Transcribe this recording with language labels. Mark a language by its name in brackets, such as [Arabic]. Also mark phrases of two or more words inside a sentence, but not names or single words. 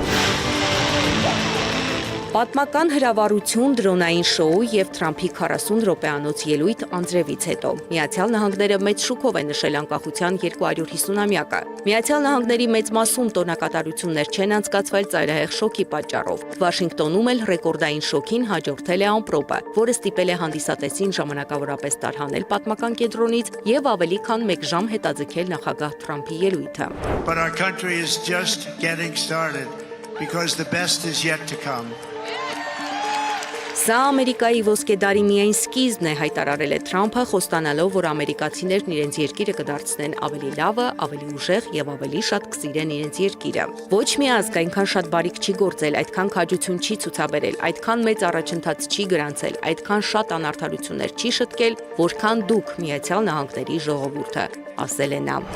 [Armenian] Պատմական հրավառություն, դրոնային շոու եւ Թրամփի 40 րոպեանոց ելույթ անձրևից հետո Միացյալ Նահանգները մեծ շուկով է նշել անկախության 250-ամյակը։ Միացյալ Նահանգների մեծ մասում տոնակատարություններ չեն անցկացվել ծայրահեղ շոկի պատճառով։ Վաշինգտոնում էլ ռեկորդային շոկին հաջորդել է ամպրոպը, որը ստիպել է հանդիսատեսին ժամանակավորապես տարհանել պատմական կենտրոնից եւ ավելի քան 1 ժամ հետաձգել նախագահ Թրամփի ելույթը։ [English] But our country is just getting started because the best is yet to come. [Armenian] Սա Ամերիկայի ոսկե դարի միայն սկիզբն է, հայտարարել է Թրամփը, խոստանալով, որ ամերիկացիներն իրենց երկիրը կդարձնեն ավելի լավը, ավելի ուժեղ եւ ավելի շատ կսիրեն իրենց երկիրը։ Ոչ մի ազգ այնքան շատ բարիք չի գործել, այդքան քաջություն չի ցուցաբերել, այդքան մեծ առաջընթաց չի գրանցել, այդքան շատ անարդարություններ չի շտկել, որքան դուք Միացյալ Նահանգների ժողովուրդը, ասել է նա։